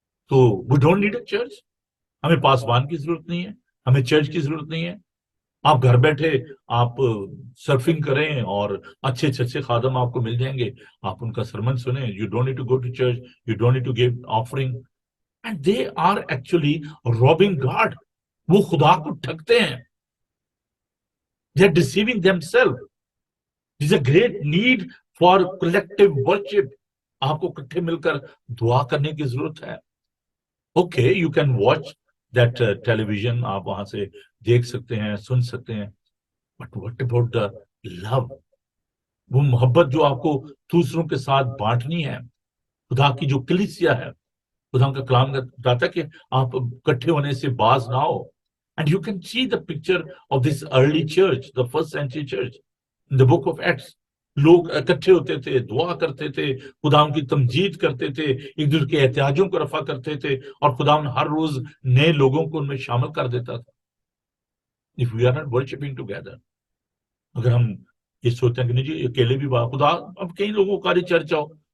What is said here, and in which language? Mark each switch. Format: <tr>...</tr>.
<ur>تو</ur> <en>we don't need a church,</en> <ur>ہمیں پاسبان کی ضرورت نہیں ہے، ہمیں چرچ کی ضرورت نہیں ہے. آپ گھر بیٹھے آپ سرفنگ کریں اور اچھے اچھے خادم آپ کو مل جائیں گے، آپ ان کا سرمن سنیں.</ur> <en>You don't need to go to church, you don't need to give offering. And they are actually robbing God.</en> <ur>وہ خدا کو ٹھگتے ہیں.</ur> <en>They are deceiving themselves. This a great need for collective worship.</en> <ur>آپ کو اکٹھے مل کر دعا کرنے کی ضرورت ہے.</ur> <en>okay you can watch that television,</en> <ur>آپ وہاں سے دیکھ سکتے ہیں، سن سکتے ہیں،</ur> <en>But what about the love?</en> <ur>وہ محبت جو آپ کو دوسروں کے ساتھ بانٹنی ہے، خدا کی جو کلیسیا ہے، خدا کا کلام بتاتا ہے کہ آپ اکٹھے ہونے سے باز نہ ہو.</ur> <en>And you can see the picture of this early church, the first century church in the book of Acts.</en> <ur>لوگ اکٹھے ہوتے تھے، دعا کرتے تھے، خدا ان کی تمجید کرتے تھے، ایک دوسرے کے احتیاجوں کو رفع کرتے تھے، اور خدا ان ہر روز نئے لوگوں کو ان میں شامل کر دیتا تھا.</ur> <en>If we are not worshiping together،</en> <ur>اگر ہم یہ سوچتے ہیں کہ نہیں جی اکیلے بھی خدا، اب کئی لوگوں کا چرچ ہو،</ur>